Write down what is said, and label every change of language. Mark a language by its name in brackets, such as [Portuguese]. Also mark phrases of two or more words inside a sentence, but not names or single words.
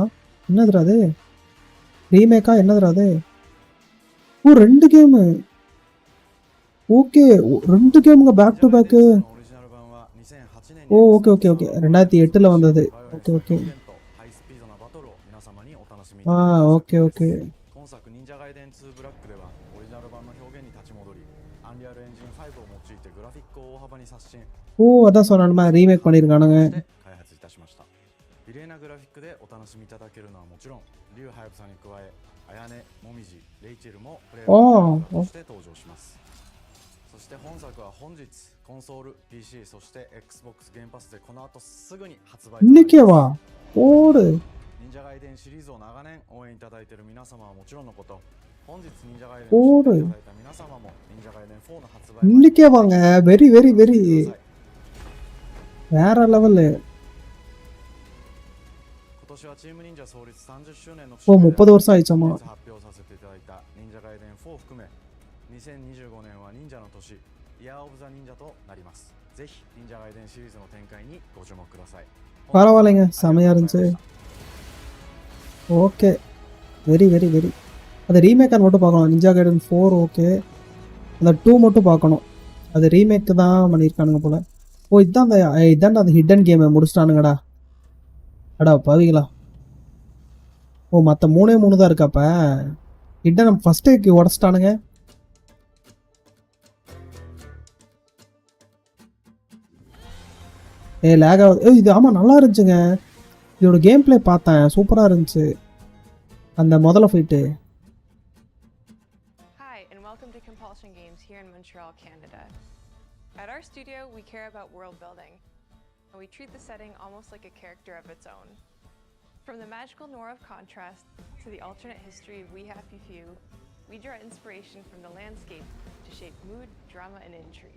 [Tamil] என்னதுடா அது? ரீமேக்கா என்னதுடா அது? ஓ 2 கேமு. ஓகே 2 கேமுங்க [English] back to back. [Tamil] ஓ ஓகே ஓகே ஓகே 2008 வந்தது. ஓகே ஓகே ஓகே ஓகே. [Japanese] 今作忍者外伝2ブラックではオリジナル版の表現に立ち戻り、アンリアルエンジン5を用いてグラフィックを大幅に刷新。 [Tamil] ஓ அதான் சொன்னானுமா ரீமேக் பண்ணியிருக்கானுங்க. [Japanese] 開発いたしました。美麗なグラフィックでお楽しみいただけるのはもちろん、竜ハヤブサに加え、あやね、もみじ、レイチェルもプレイヤーとして登場します。そして本作は本日コンソール、PC、そして Xbox ゲームパスでこの後すぐに発売となります。 [Tamil] இன்னைக்கேわおー [Japanese] 忍者外伝シリーズを長年応援いただいている皆様はもちろんのこと、本日忍者外伝を知っていただいた皆様も忍者外伝4の発売 [Tamil] இன்னைக்கே வாங்க. [English] very very very [Tamil] வேற லெவல். [Japanese] 今年はチーム忍者創立30周年の [Tamil] お 30வருஷம் ஆயிடுச்சாமா. [Japanese] 発表させていただいた忍者外伝4を含め2025年は忍者の年、イヤーオブザ忍者となります。ぜひ忍者ガイデンシリーズの展開にご注目ください。 [Tamil] பரவாயில்லைங்க, செமையா இருந்துச்சு. ஓகே, [English] very very very. [Tamil] அது ரீமேக்காக மட்டும் பார்க்கணும். நிஞ்சா கைடன் 4 ஓகே, அந்த 2 மட்டும் பார்க்கணும். அது ரீமேக்கு தான் பண்ணியிருக்கானுங்க போல. ஓ இதான் அந்த ஹிடன் கேமை முடிச்சிட்டானுங்கடா. அடா பாவிங்களா. ஓ மற்ற 3 தான் இருக்காப்ப. ஹிடன் ஃபஸ்ட்டு உடச்சிட்டானுங்க. லேக் ஆகுது. இது ஆமாம் நல்லா இருந்துச்சுங்க. இதோட கேம் பிளே பார்த்தேன், சூப்பராக இருந்துச்சு அந்த முதல்ல ஃபைட்டு. [English] Hi, and welcome to Compulsion Games here in Montreal, Canada. At our studio, we care about world building, and we treat the setting almost like a character of its own. From the magical noir of contrast to the alternate history of We Happy Few, we draw inspiration from the landscape to shape mood, drama, and intrigue.